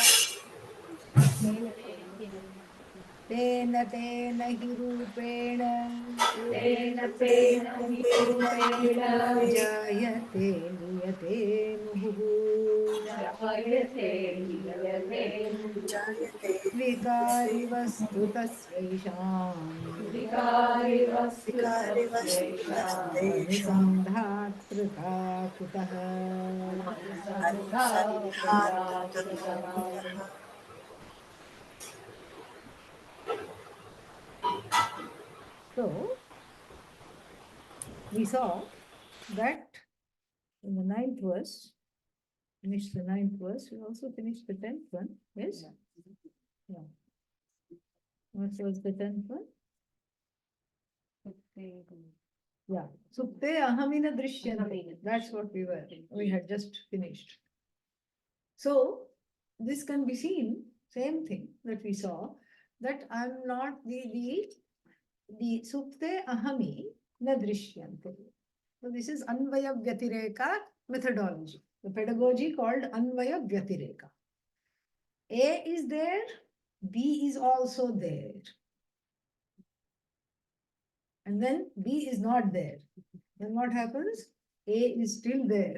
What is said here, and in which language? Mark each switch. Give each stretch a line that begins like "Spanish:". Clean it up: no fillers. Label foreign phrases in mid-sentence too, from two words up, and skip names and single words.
Sanskrit: तेन तेन हि रूपेण जायते लीयते मुहुः विकारि वस्तु तस्यैषाम् अनुसन्धातृता कुतः
English: So we saw that in the ninth verse, finished the ninth verse, we also finished the 10th one, yes? Yeah. What was the 10th one? Yeah.
Sanskrit: सुक्ते अहमिन दृश्यन्ते.
English: That's what we had just finished. So this can be seen, same thing that we saw, that I'm not the
Sanskrit: सुप्ते अहमि न दृश्यन्ते.
English: So this is
Sanskrit: अन्वय व्यतिरेक
English: methodology, the pedagogy called
Sanskrit: अन्वय व्यतिरेक.
English: A is there, B is also there. And then B is not there. Then what happens? A is still there.